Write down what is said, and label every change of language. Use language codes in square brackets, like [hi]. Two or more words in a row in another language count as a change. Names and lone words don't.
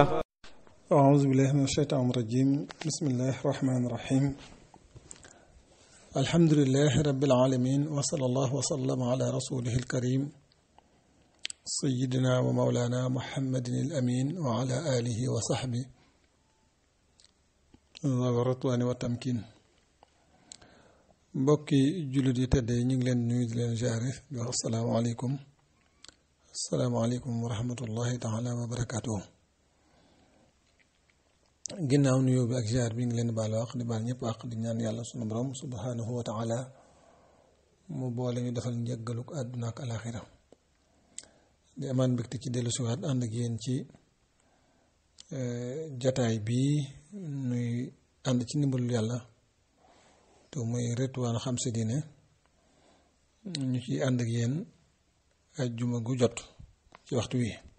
[ar] أعوذ بالله من الشيطان الرجيم بسم الله الرحمن الرحيم الحمد لله رب العالمين وصلى الله وسلم على رسوله الكريم سيدنا ومولانا محمد الأمين وعلى آله وصحبه ذوي الرضوان والتمكين. [wo] mbokki jullit yi tedd yi ñu ngi leen nuyu di leen jaare di wax [ar] السلام عليكم ورحمة الله تعالى وبركاته. [wo] ginnaaw nuyoo bi ak jaar bi ngi leen baal wax di baal ñëpp ak di ñaan yàlla sunu borom [ar] سبحانه وتعالى [wo] mu boole ñu defal njëggaluk àdduna ak alaxira di amaan mbégte ci dellu siwaat ànd ak yéen ci jataay bii nuy ànd ci ndimbalul yàlla te muy Ridwaan xam sa diine ñu ci ànd ak yéen ajjuma gu jot ci waxtu wi.